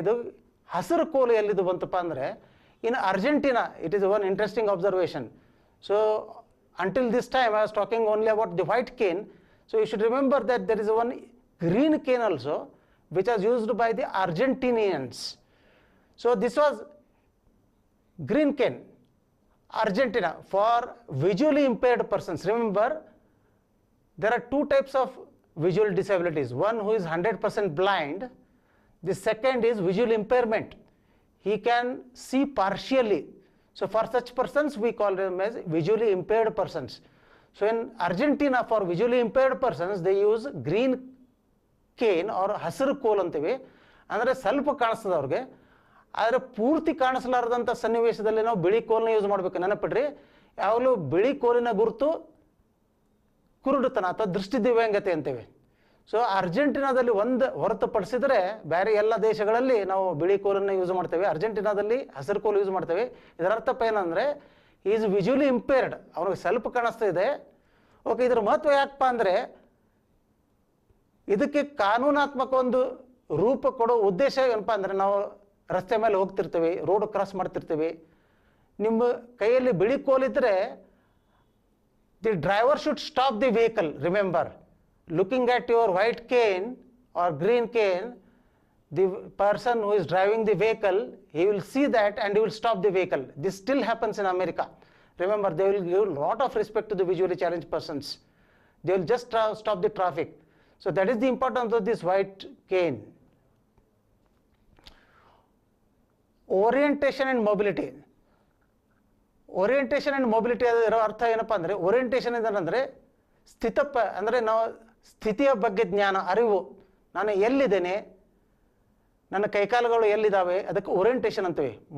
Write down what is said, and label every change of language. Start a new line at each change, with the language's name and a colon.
Kannada: ಇದು ಹಸಿರು ಕೋಲು ಎಲ್ಲಿದು ಬಂತಪ್ಪ ಅಂದರೆ ಇನ್ Argentina.
English: It is one interesting observation. So until this time I was talking only about the white cane. So you should remember that there is one green cane also which was used by the Argentinians. So this was green cane, Argentina, for visually impaired persons. Remember, there are 2 types of visual disabilities. One who is 100% blind. The second is visual impairment. He can see partially. So for such persons we call them as visually impaired persons. So in Argentina, for visually impaired persons they use green cane
Kannada: ಅವ್ರ ಹಸಿರು ಕೋಲ್ ಅಂತೀವಿ. ಅಂದರೆ ಸ್ವಲ್ಪ ಕಾಣಿಸ್ತದೆ ಅವ್ರಿಗೆ. ಆದರೆ ಪೂರ್ತಿ ಕಾಣಿಸಲಾರದಂಥ ಸನ್ನಿವೇಶದಲ್ಲಿ ನಾವು ಬಿಳಿ ಕೋಲನ್ನ ಯೂಸ್ ಮಾಡಬೇಕು. ನೆನಪಿಡ್ರಿ, ಯಾವಾಗಲೂ ಬಿಳಿ ಕೋಲಿನ ಗುರುತು ಕುರುಡುತನ ಅಥವಾ ದೃಷ್ಟಿ ದಿವ್ಯಾಂಗತೆ ಅಂತೀವಿ. ಸೊ ಅರ್ಜೆಂಟಿನಾದಲ್ಲಿ ಒಂದು ಹೊರತುಪಡಿಸಿದರೆ ಬೇರೆ ಎಲ್ಲ ದೇಶಗಳಲ್ಲಿ ನಾವು ಬಿಳಿ ಕೋಲನ್ನು ಯೂಸ್ ಮಾಡ್ತೇವೆ. ಅರ್ಜೆಂಟಿನಾದಲ್ಲಿ ಹಸಿರು ಕೋಲು ಯೂಸ್ ಮಾಡ್ತೇವೆ. ಇದರ ಅರ್ಥಪ್ಪ ಏನಂದರೆ
English: is visually impaired,
Kannada: ಅವನಿಗೆ ಸ್ವಲ್ಪ ಕಾಣಿಸ್ತಾ ಇದೆ. ಓಕೆ, ಇದರ ಮಹತ್ವ ಯಾಕಪ್ಪ ಅಂದರೆ ಇದಕ್ಕೆ ಕಾನೂನಾತ್ಮಕ ಒಂದು ರೂಪ ಕೊಡೋ ಉದ್ದೇಶ ಏನಪ್ಪ ಅಂದರೆ ನಾವು ರಸ್ತೆ ಮೇಲೆ ಹೋಗ್ತಿರ್ತೀವಿ, ರೋಡ್ ಕ್ರಾಸ್ ಮಾಡ್ತಿರ್ತೀವಿ. ನಿಮ್ಮ ಕೈಯಲ್ಲಿ ಬಿಳಿ ಕೋಲಿದ್ರೆ
English: The driver should stop the vehicle. Remember, looking at your white cane or green cane, the person who is driving the vehicle, he will see that and he will stop the vehicle. This still happens in America. Remember, they will give a lot of respect to the visually challenged persons. They will just stop the traffic. So that is the importance of this white cane. Orientation and mobility.
Kannada: Orientation and mobility ಅದರ ಅರ್ಥ ಏನಪ್ಪ ಅಂದರೆ, orientation ಅಂದರೆ ಅಂದರೆ ನಾವು ಸ್ಥಿತಿಯ ಬಗ್ಗೆ ಜ್ಞಾನ, ಅರಿವು, ನಾನು ಎಲ್ಲಿದ್ದೇನೆ, ನನ್ನ ಕೈಕಾಲುಗಳು ಎಲ್ಲಿದ್ದಾವೆ, ಅದಕ್ಕೆ ಓರಿಯೆಂಟೇಷನ್ ಅಂತೀವಿ.